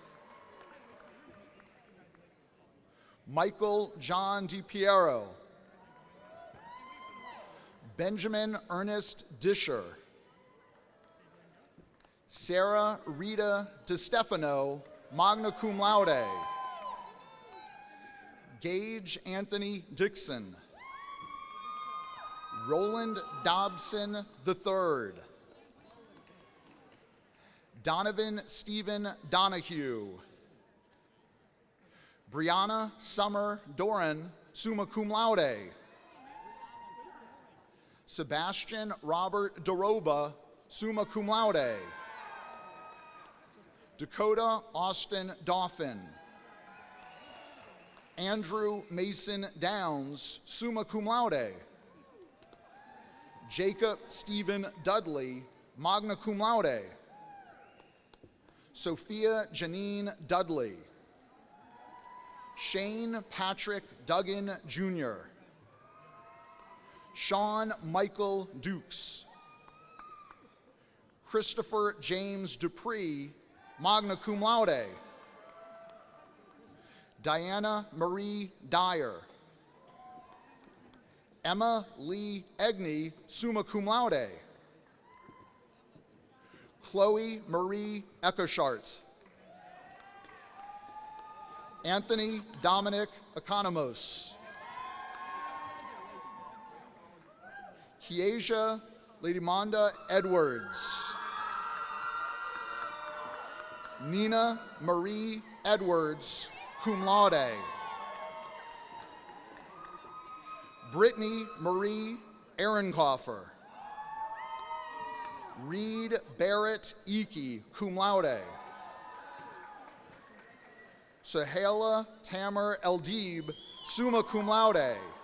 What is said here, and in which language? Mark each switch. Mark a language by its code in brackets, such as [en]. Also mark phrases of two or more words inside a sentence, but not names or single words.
[en] Michael John DiPiero. Benjamin Ernest Disher. Sarah Rita DeStefano, [la] magna cum laude. [en] Gage Anthony Dixon. Roland Dobson III. Donovan Stephen Donahue. Brianna Summer Doran, [la] summa cum laude. [en] Sebastian Robert DeRoba, [la] summa cum laude. [en] Dakota Austin Dauphin. Andrew Mason Downs, [la] summa cum laude. [en] Jacob Stephen Dudley, [la] magna cum laude. [en] Sophia Janine Dudley. Shane Patrick Duggan Jr. Sean Michael Dukes. Christopher James Dupree, [la] magna cum laude. [en] Diana Marie Dyer. Emma Lee Egney, [la] summa cum laude. [en] Chloe Marie Echoshart. Anthony Dominic Economos. Kiesia Ladymonda Edwards. Nina Marie Edwards, [la] cum laude. [en] Brittany Marie Ehrenkoffer. Reed Barrett Eakey, [la] cum laude. [en] Sahela Tamer Eldib, [la] summa cum laude.